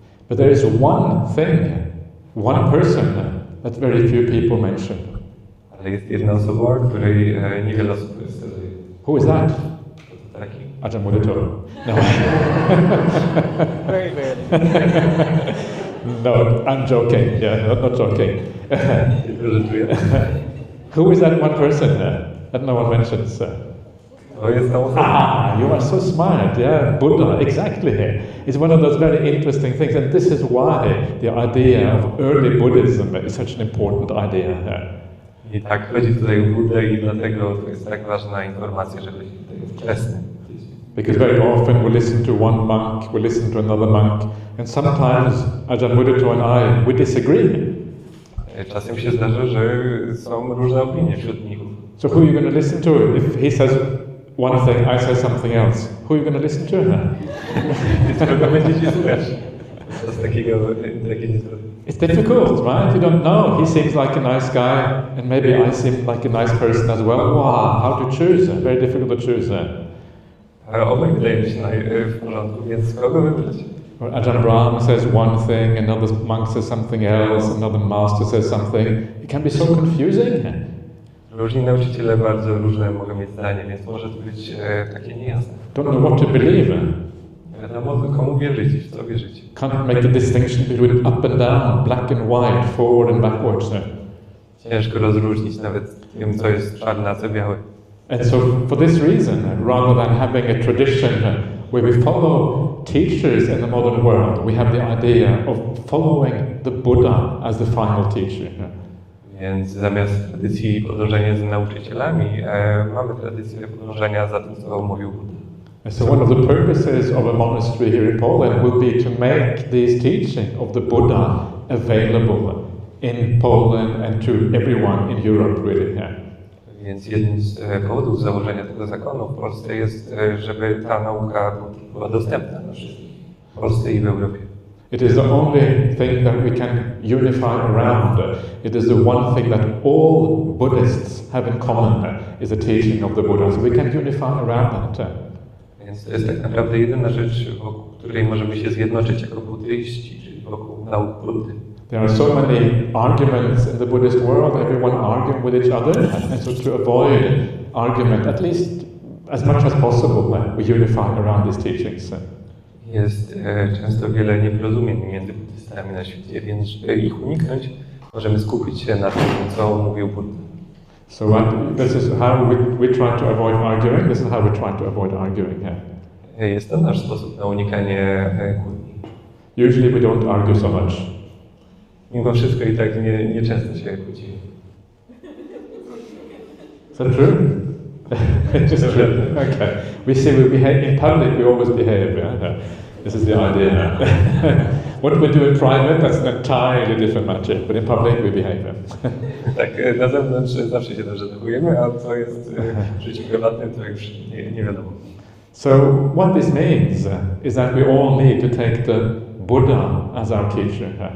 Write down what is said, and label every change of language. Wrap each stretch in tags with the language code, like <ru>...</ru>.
<en>But there is one thing, one person that very few people mention.</en> <pl>Ale jest jedna osoba, której niewiele osób wskazuje.</pl> <en>Who is that?</en> <pl>Kto to taki?</pl> <en>Ajahna Mudito. No. Very, very. No, I'm joking. Yeah, not joking.</en> <pl>Tylko żartuję.</pl> <en>Who is that one person that no one mentions?</en> <pl>To jest ta osoba.</pl> <en>You are so smart. Yeah, Buddha, exactly. It's one of those very interesting things, and this is why the idea of early Buddhism is such an important idea.</en> <pl>I tak chodzi tutaj o Buddę i dlatego to jest tak ważna informacja, że chodzi tutaj o wczesny.</pl> <en>Because very often we listen to one monk, we listen to another monk, and sometimes Ajahn Mudito and I, we disagree.</en> <pl>Czasem się zdarza, że są różne opinie wśród mnichów.</pl> <en>So who are you going to listen to? If he says one thing, I say something else. Who are you going to listen to?</en> <pl>Więc kogo będziecie słuchać? To jest takiego niezgodne.</pl> <en>It's difficult, right? You don't know. He seems like a nice guy, and maybe I seem like a nice person as well. Wow, how to choose? Very difficult to choose.</en> <pl>Obaj wydaje mi się w porządku, więc kogo wybrać?</pl> <en>Ajahn Brahm says one thing, another monk says something else, another master says something. It can be so confusing.</en> <pl>Różni nauczyciele bardzo różne mogą mieć zdanie, więc może to być takie niejasne.</pl> <en>Don't know what to believe.</en> <pl>Wiadomo, komu wierzyć, w co wierzyć.</pl> <en>Can't make the distinction between up and down, black and white, forward and backwards.</en> <pl>Ciężko rozróżnić nawet tym, co jest czarne, a co białe.</pl> <en>And so for this reason, rather than having a tradition where we follow teachers in the modern world, we have the idea of following the Buddha as the final teacher.</en> <pl>Więc zamiast tradycji podążania za nauczycielami, mamy tradycję podążania za tym, co mówił Buddha.</pl> <en>So one of the purposes of a monastery here in Poland will be to make this teaching of the Buddha available in Poland and to everyone in Europe, really.</en> <pl>Więc jednym z powodów założenia tego zakonu w Polsce jest, żeby ta nauka była dostępna na wszystkich, w Polsce i w Europie.</pl> <en>It is the only thing that we can unify around. It is the one thing that all Buddhists have in common, is the teaching of the Buddha. So we can unify around that.</en> <pl>Więc to jest tak naprawdę jedyna rzecz, wokół której możemy się zjednoczyć jako buddyści, czyli wokół nauk Buddy.</pl> <en>There are so many arguments in the Buddhist world, everyone arguing with each other, and so to avoid argument, at least as much as possible, we unify around these teachings.</en> <pl>Jest często wiele nieporozumień między buddystami na świecie, więc żeby ich uniknąć, możemy skupić się na tym, co mówił Buddha.</pl> <en>So this is how we try to avoid arguing. This is how we try to avoid arguing.</en> <pl>Jest to nasz sposób na unikanie kłótni.</pl> <en>Usually we don't argue so much.</en> <pl>Mimo wszystko i tak nie często się kłócimy.</pl> <en>Is that true? Just true. Okay. We say we behave in public. We always behave. Yeah? This is the idea. What we do in private, that's an entirely different matter. But in public, we behave.</en> <pl>Tak, na zewnątrz zawsze się dobrze zachowujemy, a co jest w życiu prywatnym, to już nie wiadomo.</pl> <en>So what this means is that we all need to take the Buddha as our teacher.</en>